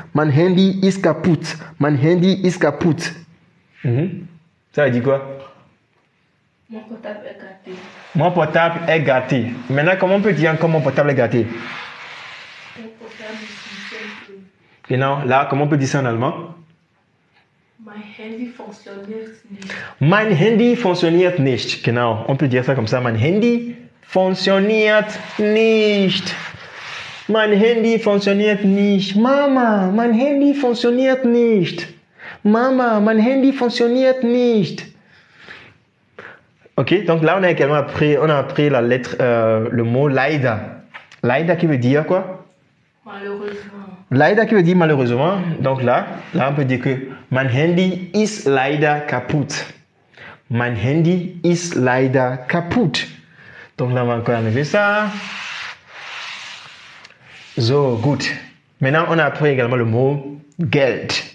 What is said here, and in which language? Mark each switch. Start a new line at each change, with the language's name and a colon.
German: Mein Handy ist kaputt. Mein Handy ist kaputt.
French: Ça veut dire quoi? Mon portable est gâté. Mon portable est gâté. Maintenant, comment on peut dire encore mon portable est gâté? Mon portable fonctionne plus. Genau, là, comment on peut dire ça en allemand?
German: Mein Handy funktioniert nicht. Mein Handy funktioniert nicht.
French: Genau, on peut dire ça comme ça.
German: Mein Handy funktioniert nicht. Mein Handy funktioniert nicht. Mama, mein Handy funktioniert nicht. Mama, mein Handy funktioniert nicht.
French: Ok, donc là on a également appris la lettre, le mot leider. Leider qui veut dire quoi? Malheureusement. Leider qui veut dire malheureusement. Donc là on peut dire que
German: mein Handy ist leider kaputt. Mein Handy ist leider kaputt.
French: Donc là on va encore enlever ça.
German: So, gut.
French: Maintenant on a appris également le mot Geld.